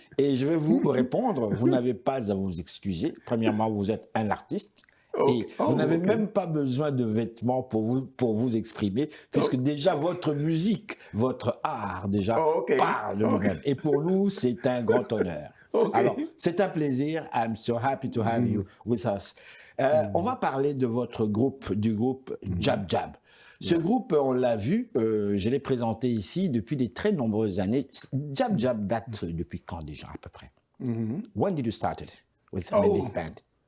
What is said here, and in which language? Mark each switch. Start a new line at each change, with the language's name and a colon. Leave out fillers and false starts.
French: Et je vais vous répondre, vous n'avez pas à vous excuser. Premièrement, vous êtes un artiste. Et vous n'avez même pas besoin de vêtements pour vous exprimer, puisque déjà votre musique, votre art déjà parle de vous-même. Et pour nous, c'est un grand honneur. Alors, c'est un plaisir.
English: I'm so happy to have you with us.
French: On va parler de votre groupe, du groupe Jab Jab. Ce groupe, on l'a vu, je l'ai présenté ici depuis de très nombreuses années. Jab Jab date depuis quand déjà à peu près?
English: When did you start it with this band?